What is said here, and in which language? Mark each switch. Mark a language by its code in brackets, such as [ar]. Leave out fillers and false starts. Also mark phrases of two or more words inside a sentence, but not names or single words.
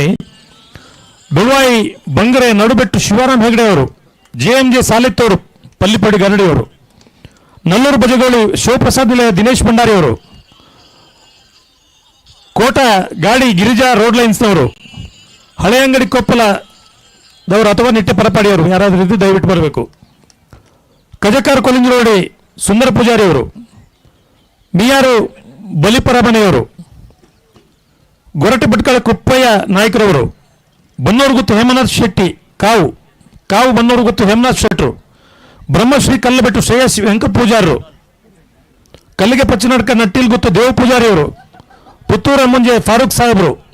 [kn] ಬೆಳ್ವಾಯಿ ಬಂಗರೆ ನಡುಬೆಟ್ಟು ಶಿವರಾಮ್ ಹೆಗಡೆ ಅವರು, ಜೆ ಸಾಲಿತ್ತವರು ಪಲ್ಲಿಪಡಿ ಗರಡಿಯವರು, ನಲ್ಲೂರು ಬಜಗೋಳಿ ಶಿವಪ್ರಸಾದ್ ನಿಲಯ ದಿನೇಶ್ ಭಂಡಾರಿ ಅವರು, ಕೋಟ ಗಾಡಿ ಗಿರಿಜಾ ರೋಡ್ ಲೈನ್ಸ್ನವರು, ಹಳೆ ಅಂಗಡಿ ಕೊಪ್ಪಲದವರು ಅಥವಾ ನಿಟ್ಟೆ ಪರಪಾಡಿಯವರು ಯಾರಾದರೂ ಇದ್ದು ದಯವಿಟ್ಟು ಬರಬೇಕು. ಕಜಕಾರ್ ಕೊಲಿಂಜರೋಡಿ ಸುಂದರ ಪೂಜಾರಿ ಅವರು, ಮಿಯಾರು ಬಲಿಪರಮನೆಯವರು, ಗೊರಟೆ ಭಟ್ಕಳ ಕುಪ್ಪಯ್ಯ ನಾಯ್ಕರವರು, ಬನ್ನೂರು ಗುತ್ತು ಹೇಮನಾಥ್ ಶೆಟ್ಟಿ ಕಾವು ಬನ್ನೂರು ಗುತ್ತು ಹೇಮನಾಥ್ ಶೆಟ್ಟರು, ಬ್ರಹ್ಮಶ್ರೀ ಕಲ್ಲಬೆಟ್ಟು ಶ್ರೇಯಸ್ ವೆಂಕ ಪೂಜಾರರು, ಕಲ್ಲಿಗೆ ಪಚ್ಚನಡ್ಕ ನಟ್ಟಿಲ್ ಗುತ್ತು ದೇವ ಪೂಜಾರಿಯವರು, ಪುತ್ತೂರ ಮುಂಜೆ ಫಾರೂಕ್ ಸಾಹೇಬರು,